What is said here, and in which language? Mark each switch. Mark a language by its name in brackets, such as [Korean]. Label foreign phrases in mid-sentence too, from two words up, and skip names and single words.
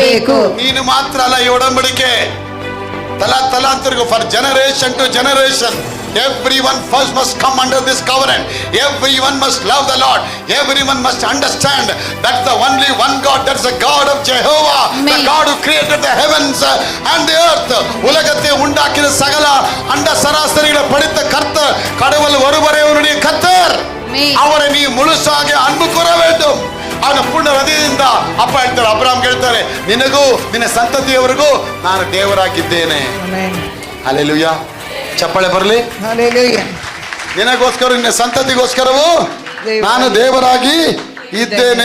[Kannada] ಬೇಕು. ನೀನು ಮಾತ್ರ ಅಲ್ಲ ಈ ಒಡಂಬಡಿಕೆ ತಲಾಂತರಿಗೂ, [English] for generation to generation. Everyone first must come under this covenant. Everyone must love the Lord. Everyone must understand that's the only one God. That's the God of Jehovah, the God who created the heavens and the earth. [Tamil] உலகத்தை உண்டாக்கின சகல அண்ட சராசரிகளை படைத்த கர்த்தர், கடவுள் ஒருவரே உன்னுடைய கர்த்தர். அவரை நீ முழுசாக அன்பு கூற வேண்டும். [Kannada] ಅವನ ಪೂರ್ಣ ಹೃದಯದಿಂದ ಅಪ್ಪ ಹೇಳ್ತಾರೆ, ಅಬ್ರಾಮ್ ಹೇಳ್ತಾರೆ, ನಿನಗೂ ನಿನ್ನ ಸಂತತಿಯವರಿಗೂ ನಾನು ದೇವರಾಗಿದ್ದೇನೆ. ಹಲ್ಲೆಲೂಯಾ. ಚಪ್ಪಾಳೆ ಬರಲಿ. ನಿನಗೋಸ್ಕರ ನಿನ್ನ ಸಂತತಿಗೋಸ್ಕರವೂ ನಾನು ದೇವರಾಗಿ ಇದ್ದೇನೆ.